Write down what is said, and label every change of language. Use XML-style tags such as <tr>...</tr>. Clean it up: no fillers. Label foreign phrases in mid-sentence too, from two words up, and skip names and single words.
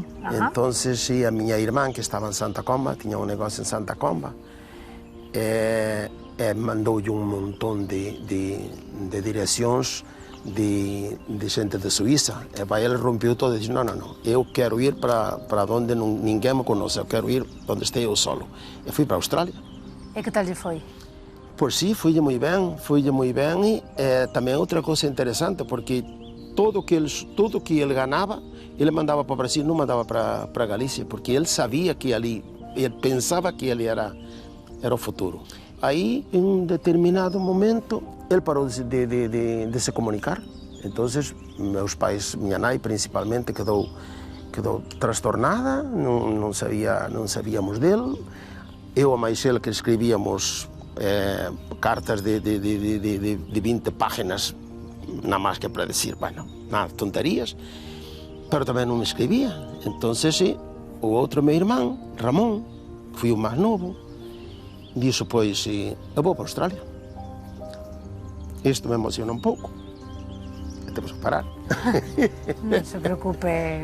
<gl>Entonces, sí, a miña irmán, que estaba en Santa Comba, tiña un negocio en Santa Comba, mandoulle un montón de direccións de xente de Suíza, e para ele rompeu todo e dixo, non, eu quero ir para onde ninguén me conoce, eu quero ir onde este eu solo. E fui para a Australia. E que tal lle foi? Pois sí, fuille moi ben, e tamén outra cousa interesante, porque todo que ele ganaba, ele mandaba para o Brasil, non mandaba para Galícia, porque ele sabía que ali, ele pensaba que ele era o futuro.</gl> <pt>Aí, em um determinado momento, ele parou de se comunicar. Então, meus pais, minha mãe principalmente, quedou transtornada, não sabíamos dele. Eu, a mais ele, que escrevíamos cartas de 20 páginas, nada mais que para dizer, bueno,</pt> <gl>nada, tonterias. pero tamén non me escribía. Entonces, sí, o outro meu irmán, Ramón, que foi o máis novo, dixo, pois, sí, eu vou para Australia. Isto me emociona un pouco. E temos que parar. Non se preocupe.</gl>